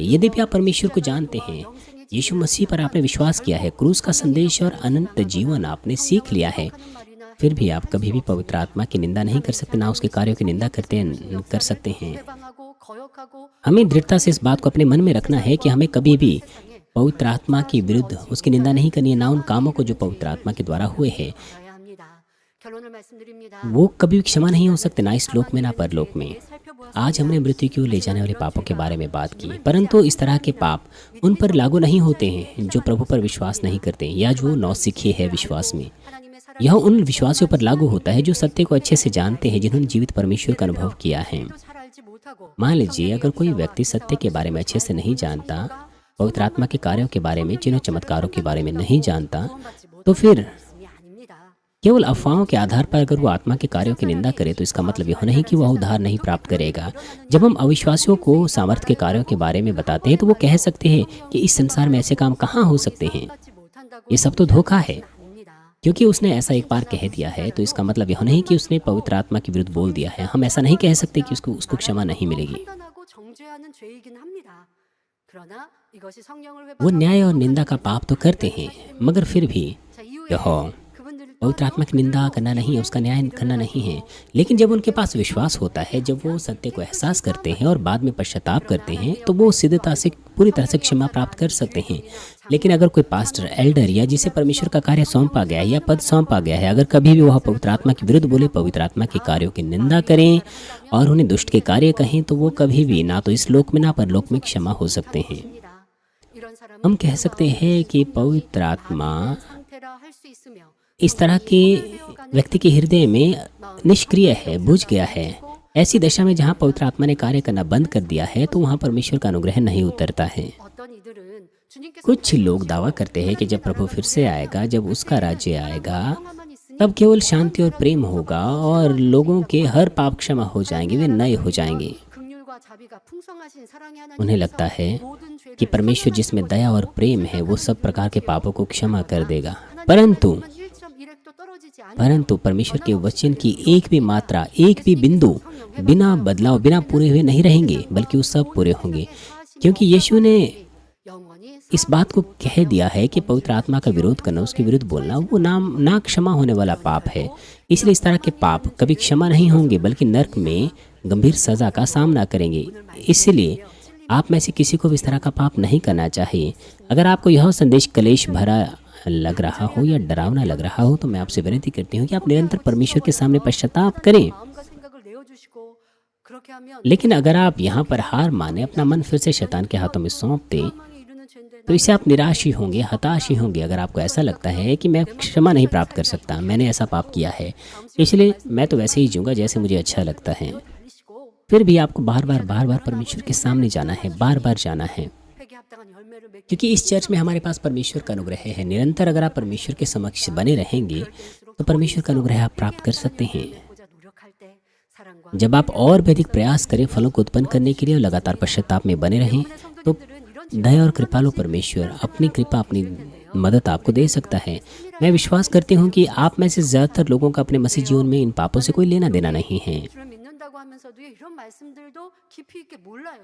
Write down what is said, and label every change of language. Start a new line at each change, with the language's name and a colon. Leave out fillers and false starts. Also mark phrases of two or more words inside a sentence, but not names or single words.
Hindi: यद्यपि आप परमेश्वर को जानते हैं, यीशु मसीह पर आपने विश्वास किया है, क्रूस का संदेश और अनंत जीवन आपने सीख लिया है, फिर भी आप कभी भी पवित्र आत्मा की निंदा नहीं कर सकते, ना उसके कार्यों की निंदा कर सकते हैं।
Korean: 해방하고 거역하고
Hindi: हमें दृढ़ता से इस बात को अपने मन में रखना है कि हमें कभी भी पवित्र आत्मा के विरुद्ध उसकी निंदा नहीं करनी है, ना उन कामों को जो पवित्र आत्मा के द्वारा हुए हैं,
Korean: 알아야 합니다. 결론을 말씀드립니다.
Hindi: वो कभी क्षमा नहीं हो सकते, ना इस लोक में ना परलोक में। आज हमने मृत्यु की ओर ले जाने वाले पापों के बारे में बात की, परंतु इस तरह के पाप उन पर लागू नहीं होते हैं जो प्रभु पर विश्वास नहीं करते या जो नौसिखे है विश्वास में।
Korean: 하나님의 사랑
Hindi: यह उन विश्वासियों पर लागू होता है जो सत्य को अच्छे से जानते हैं, जिन्होंने जीवित परमेश्वर का अनुभव किया है।
Korean: 잘 알지 못하고
Hindi: मान लीजिए अगर कोई व्यक्ति सत्य के बारे में अच्छे से नहीं जानता, पवित्र आत्मा के कार्यों के बारे में, चिन्ह चमत्कारों के बारे में नहीं जानता, तो फिर
Korean: 말씀이 아닙니다.
Hindi: केवल अफवाहों के आधार पर अगर वो आत्मा के कार्यों की निंदा करे तो इसका मतलब यह नहीं कि वह उद्धार नहीं प्राप्त करेगा। जब हम अविश्वासियों को सामर्थ्य के कार्यों के बारे में बताते हैं तो वो कह सकते हैं कि इस संसार में ऐसे काम कहाँ हो सकते हैं,
Korean: 받지 못한다고
Hindi: ये सब तो धोखा है।
Korean: 아닙니다.
Hindi: क्योंकि उसने ऐसा एक बार कह दिया है तो इसका मतलब यह नहीं कि उसने पवित्र आत्मा के विरुद्ध बोल दिया है। हम ऐसा नहीं कह सकते कि उसको क्षमा नहीं मिलेगी।
Korean: 판단하고 정죄하는 죄이긴 합니다. 그러나 이것이 성령을
Hindi: वो न्याय और निंदा का पाप तो करते हैं, मगर फिर भी
Korean: 자 이후에
Hindi: यह
Korean: 그분들을
Hindi: पवित्र आत्मा की निंदा करना नहीं है, उसका न्याय करना नहीं है। लेकिन जब उनके पास विश्वास होता है, जब वो सत्य को एहसास करते हैं और बाद में पश्चाताप करते हैं, तो वो सिद्धता से पूरी तरह से क्षमा प्राप्त कर सकते हैं। लेकिन अगर कोई पास्टर, एल्डर या जिसे परमेश्वर का कार्य सौंपा गया है या पद सौंपा गया है, अगर कभी भी वह पवित्र आत्मा के विरुद्ध बोले, पवित्र आत्मा के कार्यों की निंदा करें और उन्हें दुष्ट के कार्य कहें, तो वो कभी भी ना तो इस लोक में ना परलोक में क्षमा हो सकते हैं।
Korean: 입니다. 이런 사람은
Hindi: हम कह सकते हैं कि पवित्र आत्मा
Korean: 상태라 할 수 있으며
Hindi: इस तरह के व्यक्ति के हृदय में निष्क्रिय है, बुझ गया है। ऐसी दशा में जहाँ पवित्र आत्मा ने कार्य करना बंद कर दिया है तो वहाँ परमेश्वर का अनुग्रह नहीं उतरता है।
Korean: 어떤 이들은 주님께서
Hindi: कुछ लोग दावा करते हैं कि जब प्रभु फिर से आएगा, जब उसका राज्य आएगा,
Korean: 평화만 있으니
Hindi: तब केवल शांति और प्रेम होगा और लोगों के हर पाप क्षमा हो जाएंगे, वे नए हो जाएंगे।
Korean: 긍휼과 자비가 풍성하신 사랑의 하나님
Hindi: उन्हें लगता है
Korean: 모든 죄를
Hindi: कि परमेश्वर जिसमें दया और प्रेम है वो सब प्रकार के पापों को क्षमा कर देगा, परंतु
Korean: 1.1획도 떨어지지 않은
Hindi: परंतु परमेश्वर के वचन की एक भी मात्रा, एक भी बिंदु बिना बदलाव, बिना पूरे हुए नहीं रहेंगे, बल्कि वो सब पूरे होंगे। क्योंकि यीशु ने
Korean: 영원히
Hindi: इस बात को कह दिया है कि पवित्र आत्मा का विरोध करना, उसके विरुद्ध बोलना, वो ना क्षमा होने वाला पाप है। इसलिए इस तरह के पाप कभी क्षमा नहीं होंगे, बल्कि नरक में गंभीर सजा का सामना करेंगे। इसलिए आप में से किसी को भी इस तरह का पाप नहीं करना चाहिए। अगर आपको यह संदेश क्लेश भरा लग रहा हो या डरावना लग रहा हो तो मैं आपसे विनती करती हूँ कि आप निरंतर परमेश्वर के सामने पश्चाताप करें।
Korean: 마음과 생각을 내어주시고 그렇게 하면
Hindi: लेकिन अगर आप यहाँ पर हार माने, अपना मन फिर से शैतान के हाथों में सौंप दें,
Korean: 사망에 이르는 죄인데
Hindi: तो इससे आप निराश ही होंगे, हताश ही होंगे। अगर आपको ऐसा लगता है कि मैं क्षमा नहीं प्राप्त कर सकता, मैंने ऐसा पाप किया है, इसलिए मैं तो वैसे ही जीऊँगा जैसे मुझे अच्छा लगता है,
Korean: 달리시고
Hindi: फिर भी आपको बार बार परमेश्वर के सामने जाना है, बार बार जाना है।
Korean: 회개 합당한 열매를 맺기
Hindi: क्योंकि इस चर्च में हमारे पास परमेश्वर का अनुग्रह है। निरंतर अगर आप परमेश्वर के समक्ष बने रहेंगे तो परमेश्वर का अनुग्रह आप प्राप्त कर सकते हैं।
Korean: 보자 노력할 때 사랑과
Hindi: जब आप और भी अधिक प्रयास करें फलों को उत्पन्न करने के लिए और लगातार पश्चाताप में बने रहें, तो दया और कृपालु परमेश्वर अपनी कृपा, अपनी मदद आपको दे सकता है। मैं विश्वास करती हूँ कि आप में से ज़्यादातर लोगों का अपने मसीह जीवन में इन पापों से कोई लेना देना नहीं है।
Korean: 주를 믿는다고 하면서도 이런 말씀들도 깊이 있게 몰라요.